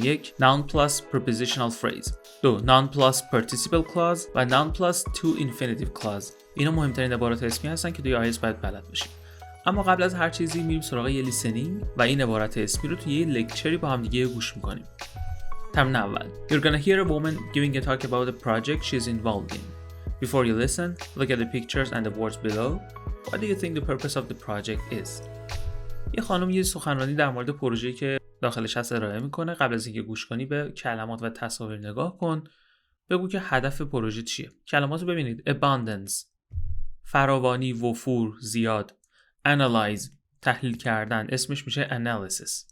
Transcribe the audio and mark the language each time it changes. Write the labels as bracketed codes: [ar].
[en] یک، Noun plus prepositional phrase. دو، Noun plus participle clause و Noun plus to infinitive clause. [fa] اینا مهمترین عبارات اسمی هستن که توی آیلتس باید بلد باشیم. اما قبل از هر چیزی میریم سراغ یه لیسنینگ و این عبارات اسمی رو توی یه لکچری با هم دیگه گوش میکنیم. تمرین اول. [en] You're gonna hear a woman giving a talk about a project she's involved in. Before you listen, look at the pictures and the words below. What do you think the purpose of the project is? [fa] یه خانم یه سخنرانی در مورد پروژه‌ای که داخلش هست ارائه میکنه. قبل از اینکه گوش کنی به کلمات و تصاویر نگاه کن. بگو که هدف پروژه چیه. کلمات رو ببینید. Abundance، فراوانی، وفور، زیاد. Analyze، تحلیل کردن. اسمش میشه analysis.